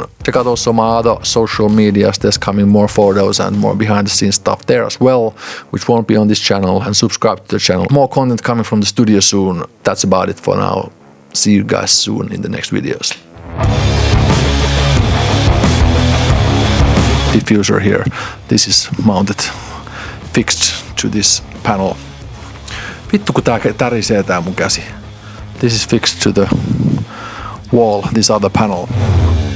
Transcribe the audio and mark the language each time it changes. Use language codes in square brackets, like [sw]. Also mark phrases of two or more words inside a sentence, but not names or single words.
[en] Check out also my other social medias. There's coming more photos and more behind the scenes stuff there as well, which won't be on this channel, and subscribe to the channel. More content coming from the studio soon. That's about it for now. See you guys soon in the next videos. Diffuser here. This is mounted, fixed to this panel. [fi] Vittu kun tää tärisee tää mun käsi. [en] This is fixed to the wall, this other panel.